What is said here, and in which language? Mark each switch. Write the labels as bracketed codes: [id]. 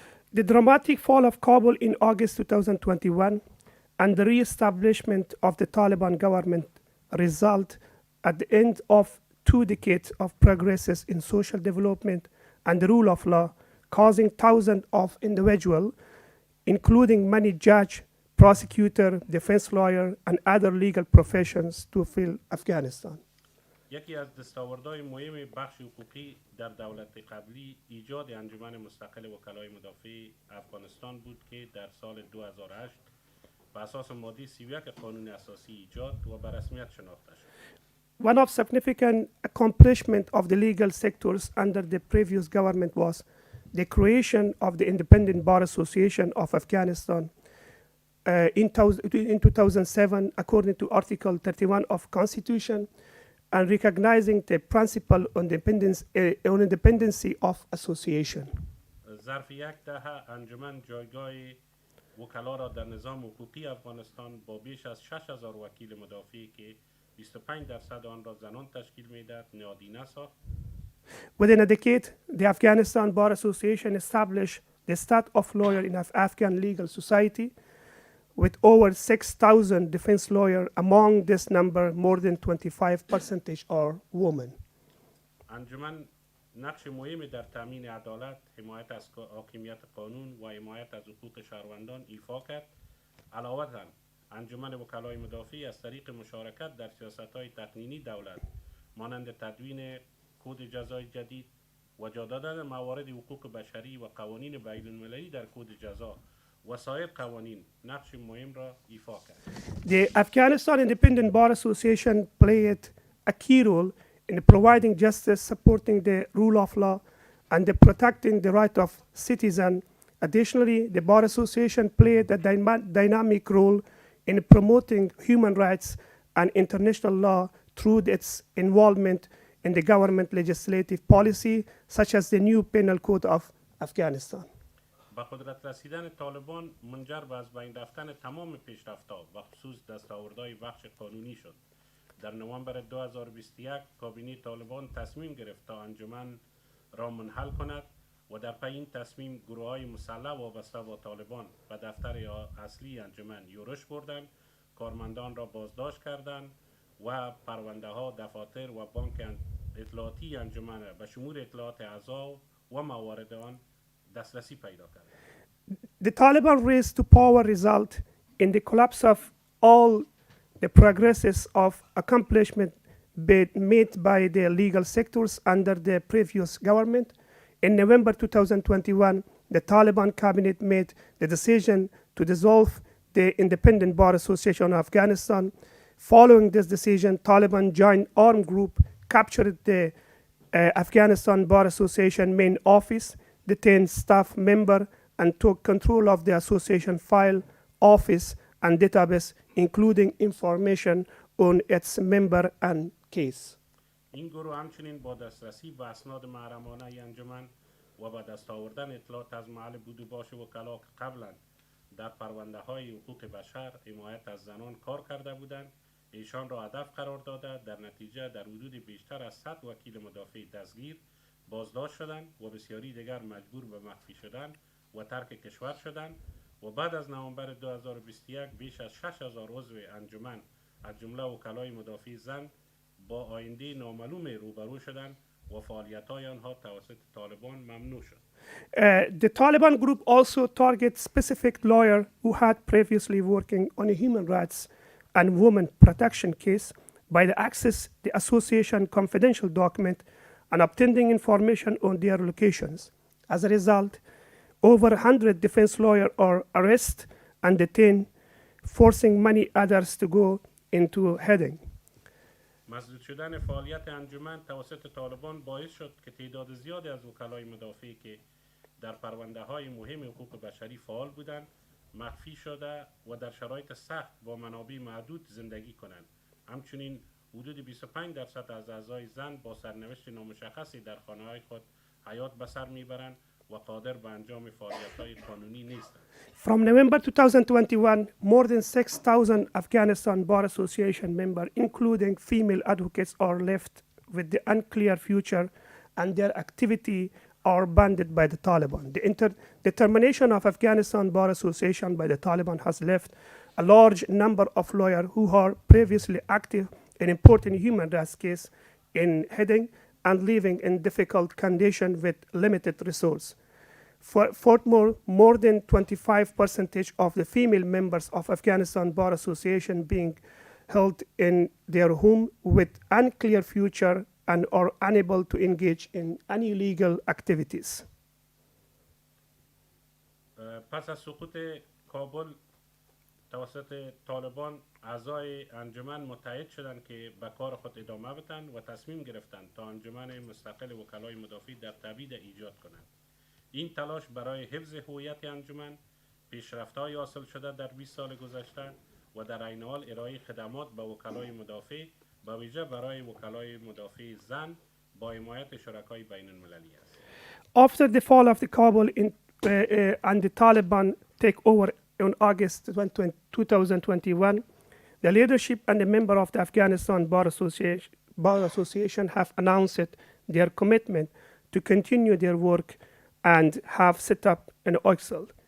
[en] The dramatic fall of Kabul in August 2021 and the re-establishment of the Taliban government result at the end of 2 decades of progresses in social development and the rule of law, causing thousands of individuals, including many judge, prosecutor, defense lawyer, and other legal professions to flee Afghanistan. [fa] یکی از دستاوردهای مهم بخش حقوقی در دولت قبلی ایجاد انجمن مستقل وکلای مدافع افغانستان بود که در سال 2008 به اساس ماده 31 قانون اساسی ایجاد و به رسمیت شناخته شد. [en] One of significant accomplishment of the legal sectors under the previous government was the creation of the Independent Bar Association of Afghanistan in 2007 according to Article 31 of Constitution and recognizing the principle on independency of association. [fa] ظرف 1 دهه انجمن جایگاه وکلا را در نظام حقوقی افغانستان با بیش از 6000 وکیل مدافعی که 25% آن را زنان تشکیل می‌دهد نهادینه ساخت. [en] Within a decade, the Afghanistan Bar Association established the status of lawyer in Afghan legal society with over 6,000 defense lawyers. Among this number, more than 25% are women. [fa] انجمن نقش مهمی در تامین عدالت، حمایت از حاکمیت قانون و حمایت از حقوق شهروندان ایفا کرد. علاوه بر انجمن وکلای مدافع از طریق مشارکت در سیاست‌های تقنینی دولت مانند تدوین کد جزای جدید و جا دادن موارد حقوق بشری و قوانین بین‌المللی در کد جزا و سایر قوانین نقش مهم را ایفا کرد. [en] The Afghanistan Independent Bar Association played a key role in providing justice, supporting the rule of law, and protecting the right of citizens. Additionally, the Bar Association played a dynamic role in promoting human rights and international law through its involvement in the government legislative policy, such as the new penal code of Afghanistan. [fa] با قدرت رسیدن طالبان منجر به از بین رفتن تمام پیشرفت‌ها و خصوص دستاوردهای بخش قانونی شد. در نوامبر 2021 کابینه طالبان تصمیم گرفت تا انجمن را منحل کند و در پی این تصمیم گروه‌های مسلح وابسته با طالبان و دفتر اصلی انجمن یورش بردند، کارمندان را بازداشت کردند و پرونده‌ها، دفاتر و بانک اطلاعاتی انجمن به شمول اطلاعات اعضا و موارد آن دسترسی پیدا کردند. [en] The Taliban rise to power result in the collapse of all the progresses of accomplishment made by the legal sectors under the previous government. In November 2021, the Taliban cabinet made the decision to dissolve the Independent Bar Association of Afghanistan. Following this decision, Taliban joined armed group, captured the Afghanistan Bar Association main office, detained staff member, and took control of the association file, office, and database, including information on its member and case. [fa] این گروه همچنین با دسترسی به اسناد محرمانه انجمن و با دست آوردن اطلاعات از محل بود و باش وکلا که قبلا در پرونده های حقوق بشر حمایت از زنان کار کرده بودند ایشان را هدف قرار داده. در نتیجه در حدود بیشتر از 100 وکیل مدافع دستگیر، بازداشت شدند و بسیاری دیگر مجبور به مخفی شدن و ترک کشور شدند و بعد از نوامبر 2021 بیش از 6000 عضو انجمن از جمله وکلای مدافع زن با آینده نامعلوم روبرو شدند و فعالیت‌های آنها توسط طالبان ممنوع شد. [en] The Taliban group also targets specific lawyers who had previously working on a human rights and women protection case by the access the association confidential document and obtaining information on their locations. As a result, over 100 defense lawyers are arrested and detained, forcing many others to go into hiding. [fa] مسدود شدن فعالیت انجمن توسط طالبان باعث شد که تعداد زیادی از وکلای مدافعی که در پرونده های مهم حقوق بشری فعال بودند مخفی شده و در شرایط سخت با منابع محدود زندگی کنند. همچنین حدود 25% از اعضای زن با سرنوشت نامشخصی در خانه‌های خود حیات به سر میبرند و قادر به انجام فعالیت‌های قانونی نیستند. [en] From November 2021, more than 6,000 Afghanistan Bar Association members, including female advocates, are left with the unclear future and their activity are banned by the Taliban. The termination of Afghanistan Bar Association by the Taliban has left a large number of lawyers who are previously active in important human rights cases in hiding and living in difficult conditions with limited resources. Furthermore, more than 25% of the female members of Afghanistan Bar Association being held in their home with unclear future and are unable to engage in any legal activities. [fa] پس از سقوط کابل توسط طالبان اعضای انجمن متحد شدند که به کار خود ادامه بدهند و تصمیم گرفتند تا انجمن مستقل وکلای مدافع در تبعید ایجاد کنند. این تلاش برای حفظ هویت انجمن، پیشرفت‌های حاصل شده در 20 سال گذشته و در عین حال ارائه خدمات به وکلای مدافع، به ویژه برای وکلای مدافع زن با حمایت شرکای بین المللی است. [en] After the fall of the Kabul and the Taliban takeover in August 2021, the leadership and the member of the Afghanistan Bar Association have announced their commitment to continue their work and have set up an exile.